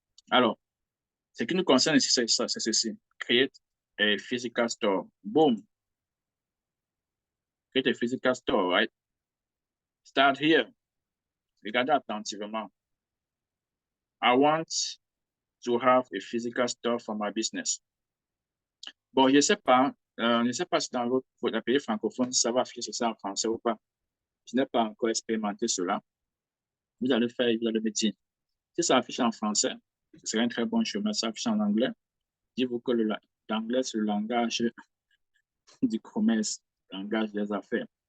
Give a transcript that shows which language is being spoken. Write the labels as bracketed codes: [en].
[fr] Alors, ce qui nous concerne ici, c'est ceci. [en] Create a physical store. Boom. Create a physical store, right? Start here. [fr] Regardez attentivement. [en] I want to have a physical store for my business. [fr] Bon, je ne sais pas si dans votre pays francophone, ça va afficher ça en français ou pas. Je n'ai pas encore expérimenté cela. Vous allez faire, vous allez me dire. Si ça affiche en français, ce serait un très bon chemin. Ça affiche en anglais. Dites-vous que l'anglais, c'est le langage du commerce, le langage des affaires.